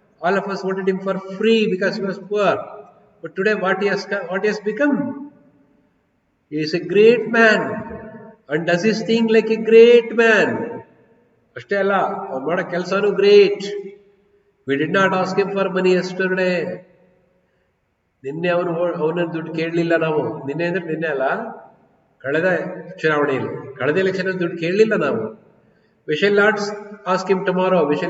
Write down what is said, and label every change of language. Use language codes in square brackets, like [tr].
[en] All of us voted him for free because he was poor. But today what he has become? He is a great man and does his thing like a great man. [kn] ಅಷ್ಟೇ ಅಲ್ಲ, ಅವ್ನು ಮಾಡೋ ಕೆಲಸನೂ great. [en] We did not ask him for money yesterday. [kn] ನಿನ್ನೆ ಅವನ ದುಡ್ಡು ಕೇಳಲಿಲ್ಲ ನಾವು. ನಿನ್ನೆ ಅಂದ್ರೆ ನಿನ್ನೆ ಅಲ್ಲ, ಕಳೆದ ಚುನಾವಣೆಯಲ್ಲಿ, ಕಳೆದ ಎಲೆಕ್ಷನ್ ದುಡ್ಡು ಕೇಳಲಿಲ್ಲ ನಾವು. [en] We shall not ask him tomorrow.